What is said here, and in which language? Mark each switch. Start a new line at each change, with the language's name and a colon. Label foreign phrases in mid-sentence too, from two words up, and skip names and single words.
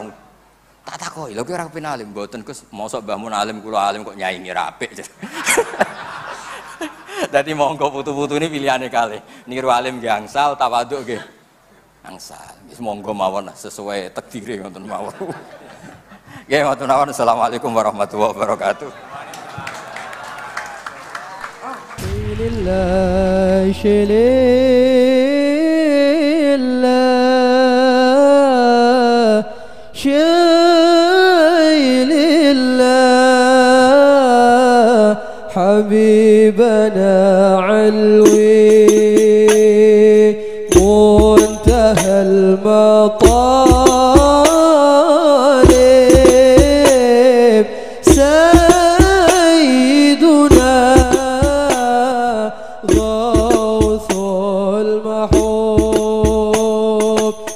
Javanese: Tak takoki, lha kowe ora kepen alim mboten Gus, mosok mbahmu alim kula alim kok nyaingi ra apik. Dadi monggo putu-putu ini pilihane kalih. Niru alim nggih angsal, tawaduk nggih angsal. Wis monggo mawon sesuai takdire ngoten mawon. Nggih ngoten mawon.
Arabic: السلام عليكم ورحمة الله وبركاته. لله شيء لله شيء لله حبيبنا علوي منتهى المطالب سيدنا غوث المحوب